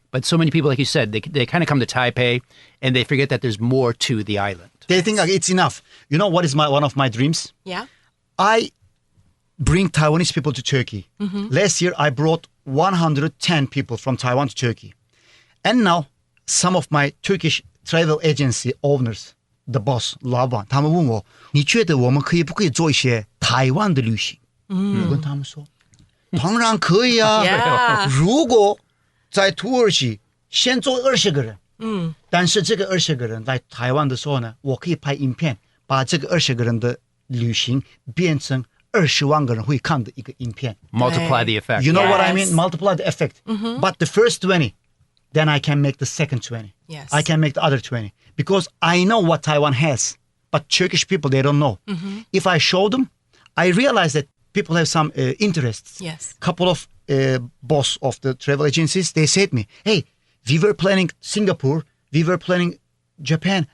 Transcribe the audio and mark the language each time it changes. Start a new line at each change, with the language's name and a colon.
English: But so many people, like you said, they kind of come to Taipei and they forget that there's more to the island. They think it's enough. You know what is one of my dreams? Yeah. I bring Taiwanese people to Turkey. Last year, I brought 110 people from Taiwan to Turkey. And now, some of my Turkish travel agency owners, the boss,
Chinese: 老板，他们问我，你觉得我们可以不可以做一些台湾的旅行？我跟他们说，当然可以啊。
English: Yeah.
Chinese: 如果在土耳其先做20个人，但是这个20个人在台湾的时候呢，我可以拍影片，把这个20个人的旅行变成20万个人会看的一个影片。
English: Multiply the effect. You know what I Yes. mean? Multiply the effect. But the first 20, then I can make the second 20. Yes. I can make the other 20. Because I know what Taiwan has. But Turkish people, they don't know. If I show them, I realize that people have some interests. Yes. Couple of boss of the travel agencies, they said to me, hey, we were planning Singapore, we were planning Japan.